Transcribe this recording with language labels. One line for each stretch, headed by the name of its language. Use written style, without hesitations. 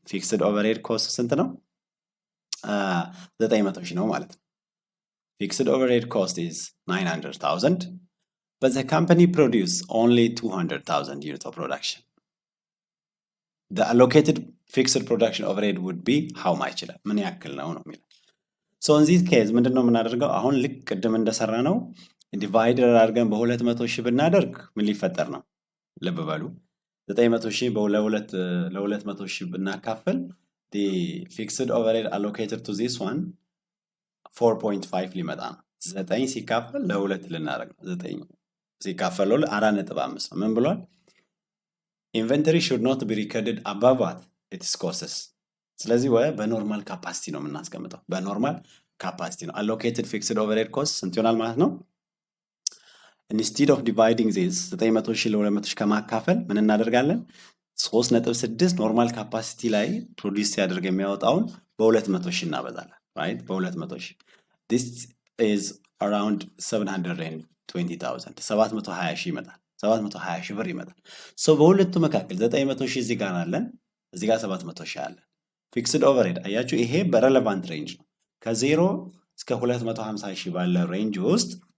English: fixed overhead cost
Amharic: ስንት ነው? 900 ሺህ ነው ማለት ነው።
English: fixed overhead cost is 900,000 but the company produce only 200,000 units of production. The allocated fixed production overhead would be how much?
Amharic: ምን ያክል ነው ነው የሚለው።
English: so in this case
Amharic: ምንድነው የምናደርገው? አሁን ልክ ቅድም እንደሰራ ነው ዲቫይደር አድርገን በ200 ሺህ ብናደርግ ምን ሊፈጠር ነው? ልብ በሉ 900 ሺህ ለ200 ሺህ ብናካፍል
English: the fixed overhead allocated to this one
Amharic: 4.5 ሊመጣ ነው። 9 ሲካፈል ለ2 ልናደርግ ነው። 9 ሲካፈል ለ4.5 ነው። ምን ብሏል?
English: inventory should not be recorded above what its costs.
Amharic: ስለዚህ በኖርማል ካፓሲቲ ነው የምናስቀምጠው። በኖርማል ካፓሲቲ ነው
English: allocated fixed overhead cost
Amharic: ስንት ይሆናል ማለት ነው?
English: instead of dividing this
Amharic: 900 ሺህ ለ200 ሺህ ከማካፈል ምን እናደርጋለን? 3.6 ኖርማል ካፓሲቲ ላይ ፕሮዲውስ ሲያደርግ የሚያወጣውን በ200 ሺህ እናበዛለን
English: right
Amharic: በ200 ሺህ
English: this is around 720,000
Amharic: 720 ሺህ ይመጣል 720 ሺህ ብር ይመጣል።
English: so
Amharic: በሁለቱ መካከል 900 ሺህ እዚህ ጋር አለን እዚህ ጋር 700 ሺህ አለን። ፊክስድ ኦቨርሄድ አያችሁ ይሄ በሬሌቫንት ሬንጅ ነው። ከ0 እስከ 250 ሺህ ባለ ሬንጅ ውስጥ